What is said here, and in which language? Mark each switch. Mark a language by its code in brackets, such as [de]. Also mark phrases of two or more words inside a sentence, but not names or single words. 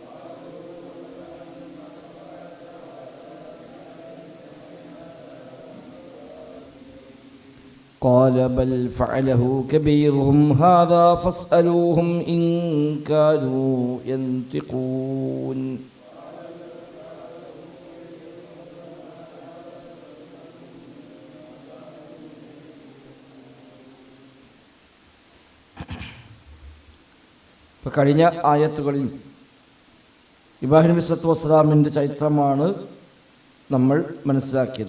[ar] قال بل فعله كبيرهم هذا فاسألوهم إن كانوا ينطقون. [ml] ഇപ്പോൾ കഴിഞ്ഞ ആയത്തുകളിൽ ഇബ്രാഹിം നബി [ar] صلى الله عليه وسلم [ml] ചരിത്രമാണ് നമ്മൾ മനസ്സിലാക്കിയത്.